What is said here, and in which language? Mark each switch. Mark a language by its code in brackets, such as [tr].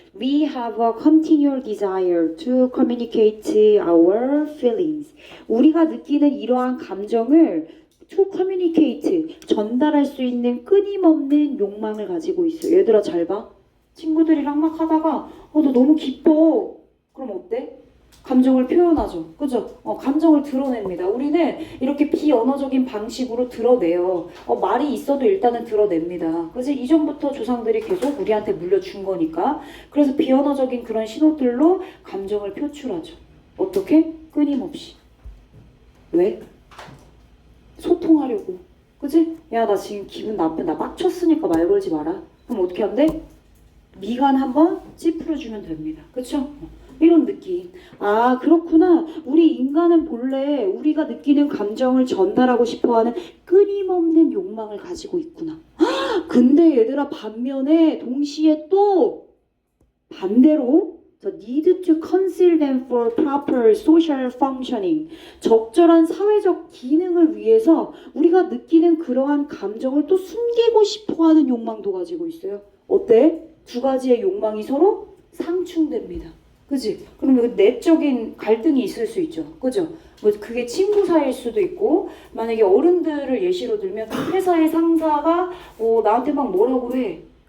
[en] We have a continual desire to communicate our feelings. [ko] 우리가 느끼는 이러한 감정을 [en] to communicate, [ko] 전달할 수 있는 끊임없는 욕망을 가지고 있어요. 얘들아 잘 봐. 친구들이랑 막 하다가 너 너무 기뻐. 그럼 어때? 감정을 표현하죠. 그죠? 감정을 드러냅니다. 우리는 이렇게 비언어적인 방식으로 드러내요. 말이 있어도 일단은 드러냅니다. 그래서 이전부터 조상들이 계속 우리한테 물려준 거니까. 그래서 비언어적인 그런 신호들로 감정을 표출하죠. 어떻게? 끊임없이. 왜? 소통하려고. 그지? 야, 나 지금 기분 나쁘, 나 빡쳤으니까 말 걸지 마라. 그럼 어떻게 한대? 미간 한번 찌푸려주면 됩니다. 그쵸? 이런 느낌. 아, 그렇구나. 우리 인간은 본래 우리가 느끼는 감정을 전달하고 싶어하는 끊임없는 욕망을 가지고 있구나. 근데 얘들아 반면에 동시에 또 반대로 [en] need to conceal them for proper social functioning. [ko] 적절한 사회적 기능을 위해서 우리가 느끼는 그러한 감정을 또 숨기고 싶어하는 욕망도 가지고 있어요. 어때? 두 가지의 욕망이 서로 상충됩니다. 그지? 그러면 내적인 갈등이 있을 수 있죠. 그죠? 뭐 그게 친구 사이일 수도 있고 만약에 어른들을 예시로 들면 회사의 상사가 나한테 막 뭐라고 해.